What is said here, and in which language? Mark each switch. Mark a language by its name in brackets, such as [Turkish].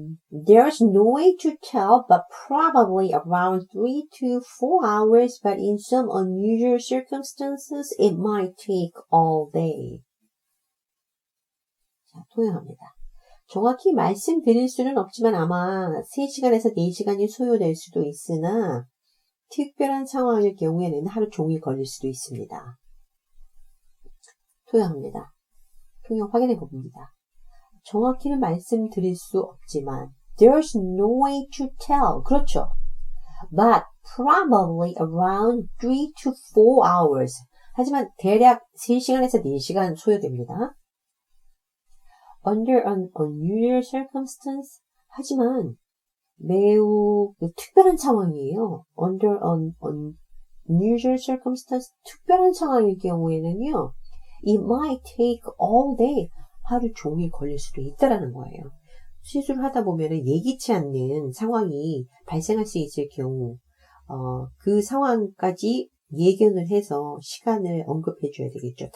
[English] There's no way to tell, but probably around 3 to 4 hours, but in some unusual circumstances, it might take all day. [Korean] 자, 통역합니다. 정확히 말씀드릴 수는 없지만 아마 3시간에서 4시간이 소요될 수도 있으나 특별한 상황일 경우에는 하루 종일 걸릴 수도 있습니다. 통역합니다. 통역 확인해 봅니다. 정확히는 말씀드릴 수 없지만 [English] There's no way to tell. [Korean] 그렇죠. [English] But probably around 3 to 4 hours. [Korean] 하지만 대략 3시간에서 4시간 소요됩니다. [English] Under an unusual circumstance. [Korean] 하지만 매우 특별한 상황이에요. [English] Under an unusual circumstance. [Korean] 특별한 상황일 경우에는요. [English] It might take all day. [Korean] 하루 종일 걸릴 수도 있다라는 거예요. 시술을 하다 보면 예기치 않는 상황이 발생할 수 있을 경우 그 상황까지 예견을 해서 시간을 언급해 줘야 되겠죠.